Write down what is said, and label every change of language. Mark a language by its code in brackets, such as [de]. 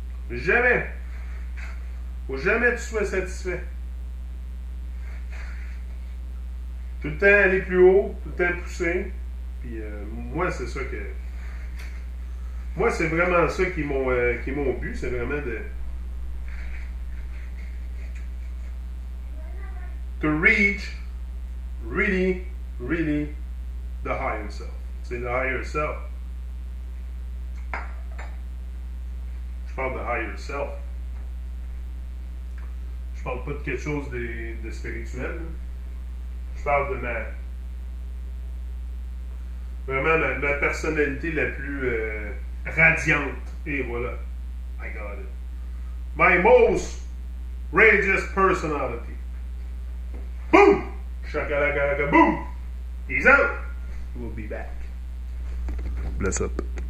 [fr] Jamais. Faut jamais que tu sois satisfait. Tout le temps aller plus haut, tout le temps pousser. Puis moi, c'est ça que. Moi, c'est vraiment ça qui est mon but. C'est vraiment de. [en] To reach really, really the higher self. [fr] C'est le higher self. Je parle de higher self. Je parle pas de quelque chose de spirituel. Là. Je parle de vraiment ma personnalité la plus radiante. Et voilà. [en] I got it. My most radiant personality. Boom! Shakalaka boom! He's out. We'll be back. Bless up.